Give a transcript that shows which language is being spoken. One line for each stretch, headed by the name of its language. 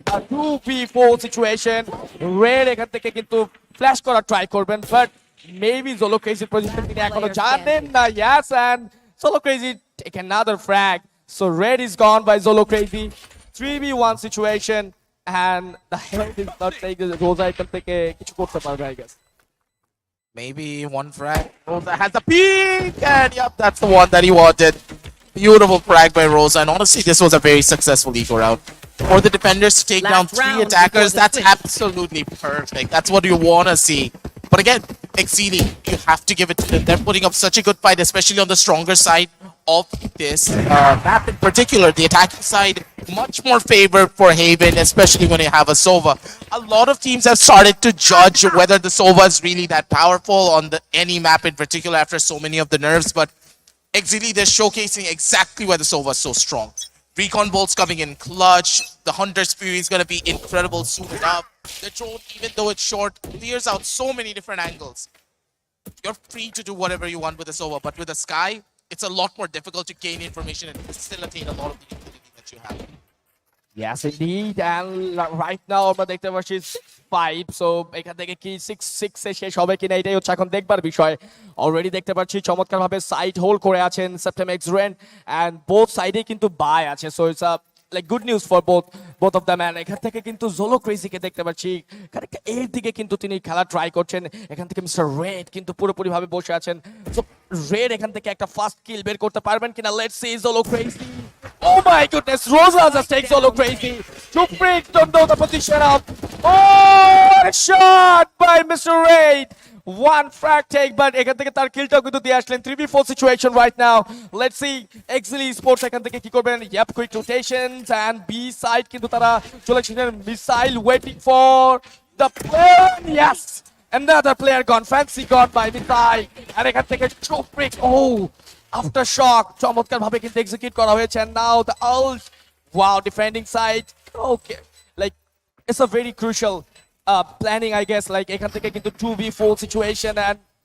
English: 2v4 situation red
Bangla: এখান থেকে কিন্তু ফ্ল্যাশ করা ট্রাই করবেন
English: but maybe Zolo Crazy
Bangla: position তিনি এখনো জানেন না
English: yes and Zolo Crazy take another frag so red is gone by Zolo Crazy 3v1 situation and the health is not like Rosa
Bangla: এখান থেকে কিছু করতে পারবে
English: I guess Maybe one frag. Rosa has a peek, and yep, that's the one that he wanted. Beautiful frag by Rosa, and honestly, this was a very successful eco round. For the defenders to take down 3 attackers, that's absolutely perfect. That's what you want to see. But again, Exili, you have to give it to them. They're putting up such a good fight, especially on the stronger side of this map in particular. The attacking side, much more favored for Haven, especially when you have a Sova. A lot of teams have started to judge whether the Sova is really that powerful on any map in particular after so many of the nerfs, but Exili, they're showcasing exactly why the Sova is so strong. Recon bolts coming in clutch. The Hunter's Fury is going to be incredible soon enough. The drone, even though it's short, clears out so many different angles. You're free to do whatever you want with the Sova, but with the Sky, it's a lot more difficult to gain information and facilitate a lot of the utility that you have. Yes, indeed. And right now,
Bangla: আমরা দেখতে পাচ্ছি 5 so এখান থেকে কি 6 এ শেষ হবে কিনা এটাই হচ্ছে এখন দেখবার বিষয় অলরেডি দেখতে পাচ্ছি চমৎকার ভাবে সাইড হোল্ড করে আছেন সেপ্টেম এক্সরেন্ট এন্ড বোথ সাইডে কিন্তু বাই আছে
English: so it's a like good news for both of them and
Bangla: এখান থেকে কিন্তু Zolo Crazy কে দেখতে পাচ্ছি কারেক্ট এর দিকে কিন্তু তিনি খেলা ট্রাই করছেন এখান থেকে মিস্টার রেড কিন্তু পুরোপুরি ভাবে বসে আছেন সো রেড এখান থেকে একটা ফার্স্ট কিল বের করতে পারবেন কিনা
English: let's see
Bangla: Zolo Crazy
English: Oh my goodness, Rosa just takes Zolo Crazy. Shofrix don't know the position of. Oh, a shot by Mr. Raid. One frag take, but
Bangla: এখান থেকে তার কিলটা কিন্তু দিয়ে আসলেন
English: 3v4 situation right now. Let's see Exili Esports
Bangla: এখান থেকে কি করবেন
English: yep quick rotations and B side
Bangla: কিন্তু তারা চলে এসেছেন
English: missile waiting for the player yes another player gone fancy gone by missile and এখান থেকে Shofrix oh Aftershock
Bangla: চমৎকার ভাবে কিন্তু এক্সিকিউট করা হয়েছে
English: and now the ult wow defending side okay like it's a very crucial planning I guess like
Bangla: এখান থেকে কিন্তু
English: 2v4 situation and